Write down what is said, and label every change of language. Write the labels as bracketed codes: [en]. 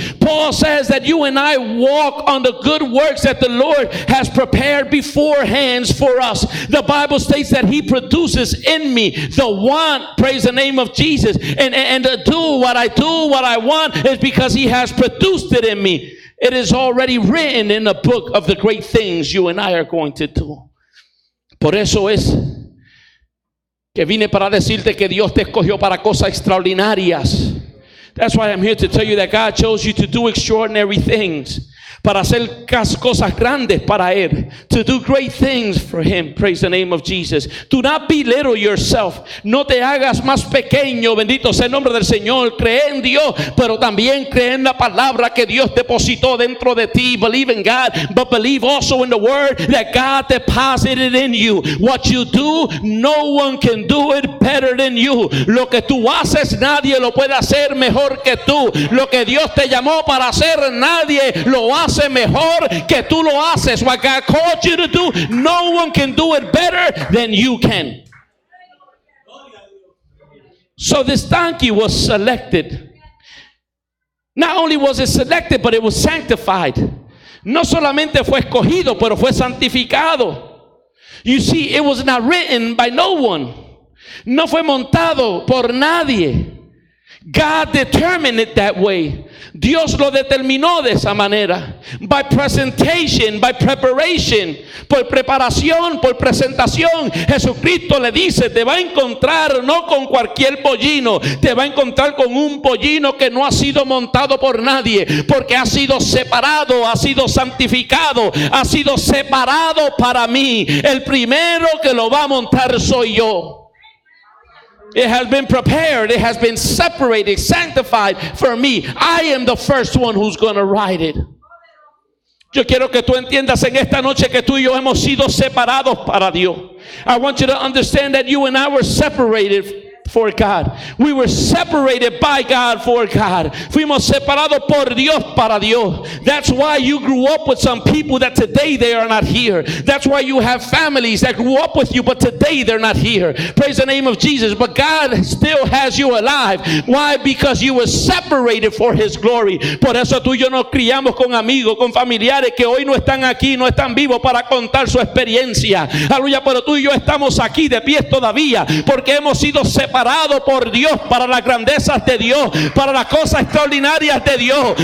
[en] Paul says that you and I walk on the good works that the Lord has prepared beforehand for us. The Bible states that He produces in me the want, praise the name of Jesus, and to do what I want is because He has produced it in me. It is already written in the book of the great things you and I are going to do. [es] Por eso es que vine para decirte que Dios te escogió para cosas extraordinarias. [en] That's why I'm here to tell you that God chose you to do extraordinary things. [es] Para hacer cosas grandes para Él. [en] To do great things for Him. Praise the name of Jesus. Do not belittle yourself. [es] No te hagas más pequeño. Bendito sea el nombre del Señor. Cree en Dios, pero también cree en la palabra que Dios depositó dentro de ti. [en] Believe in God, but believe also in the word that God deposited in you. What you do, no one can do it better than you. [es] Lo que tú haces, nadie lo puede hacer mejor que tú. Lo que Dios te llamó para hacer, nadie lo hace mejor que tú lo haces. [en] What God called you to do, no one can do it better than you can. So this donkey was selected. Not only was it selected, but it was sanctified. [es] No solamente fue escogido, pero fue santificado. [en] You see, it was not written by no one. [es] No fue montado por nadie. [en] God determined it that way. [es] Dios lo determinó de esa manera. [en] By presentation, by preparation. [es] Por preparación, por presentación. Jesucristo le dice, te va a encontrar no con cualquier pollino. Te va a encontrar con un pollino que no ha sido montado por nadie. Porque ha sido separado, ha sido santificado, ha sido separado para mí. El primero que lo va a montar soy yo. [en] It has been prepared. It has been separated, sanctified for me. I am the first one who's going to ride it. [es] Yo quiero que tú entiendas en esta noche que tú y yo hemos sido separados para Dios. [en] I want you to understand that you and I were separated for God. We were separated by God for God. [es] Fuimos separados por Dios para Dios. [en] That's why you grew up with some people that today they are not here. That's why you have families that grew up with you but today they're not here. Praise the name of Jesus. But God still has you alive. Why? Because you were separated for His glory. [es] Por eso tú y yo nos criamos con amigos, con familiares que hoy no están aquí, no están vivos para contar su experiencia. Aleluya, pero tú y yo estamos aquí de pie todavía porque hemos sido separados por Dios para las grandezas de Dios, para las cosas extraordinarias de Dios.